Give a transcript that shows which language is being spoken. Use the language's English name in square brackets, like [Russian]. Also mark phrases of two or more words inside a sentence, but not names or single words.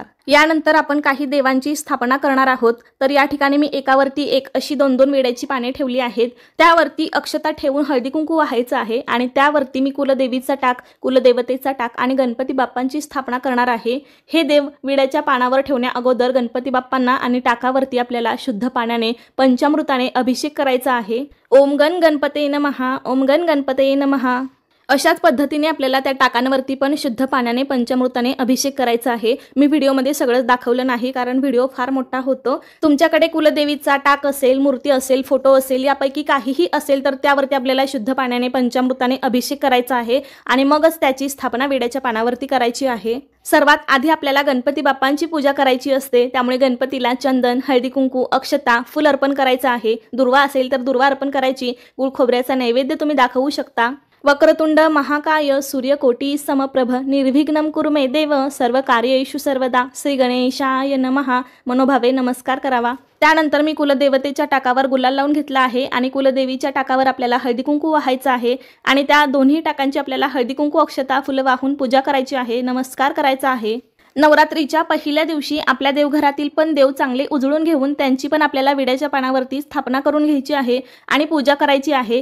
[Marathi] यानंतर आपण काही देवांची स्थापना करणार आहोत, तर या ठिकाणी मी एकावरती एक अशी 2-2 विड्याची पाने ठेवली आहेत। त्यावरती अक्षता ठेवून हळदी कुंकू वाहायचं आहे आणि त्यावरती मी कुलदेवीचा टाक, कुलदेवतेचा टाक आणि गणपती बाप्पांची स्थापना करणार आहे। हे देव विड्याच्या पानावर ठेवण्या अगोदर गणपती बाप्पांना आणि टाकावरती आपल्याला शुद्ध पाण्याने पंचामृताने अभिषेक करायचा आहे। [Sanskrit] ओम गण गणपते नमः, ओम गण गणपते नमः। [Marathi] अशाच पद्धतीने आपल्याला त्या टाकांवरती पण शुद्ध पाण्याने पंचामृताने अभिषेक करायचा आहे। मी व्हिडिओमध्ये सगळं दाखवलं नाही कारण व्हिडिओ फार मोठा होतो। तुमच्याकडे कुलदेवीचा टाक असेल, मूर्ती असेल, फोटो असेल, यापैकी काहीही असेल तर त्यावरती आपल्याला शुद्ध पाण्याने पंचामृताने अभिषेक करायचा आहे आणि मगच त्याची स्थापना विड्याच्या पानावरती करायची आहे। सर्वात आधी आपल्याला गणपती बाप्पांची पूजा करायची असते, त्यामुळे गणपतीला चंदन, हळदी कुंकू, अक्षता, फूल अर्पण करायचं आहे। दुर्वा असेल तर दुर्वा अर्पण करायची। गुळ खोबऱ्याचा नैवेद्य तुम्ही दाखवू शकता। [Sanskrit] वक्रतुंड महाकाय सूर्यकोटी समप्रभ निर्विघ्नं कुरु मे देव सर्व कार्येषु सर्वदा श्री गणेशाय नमः [Marathi] मनोभावे नमस्कार करावा। त्यानंतर मी कुलदेवतेच्या टाकावर गुलाल लावून घेतला आहे आणि कुलदेवीच्या टाकावर आपल्याला हळदी कुंकू वाहायचं आहे आणि त्या दोन्ही टाकांची आपल्याला हळदी कुंकू अक्षता फुलं वाहून पूजा करायची आहे, नमस्कार करायचा आहे। नवरात्रीच्या पहिल्या दिवशी आपल्या देवघरातील पण देव चांगले उजळून घेऊन त्यांची पण आपल्याला विड्याच्या पानावरती स्थापना करून घ्यायची आहे आणि पूजा करायची आहे।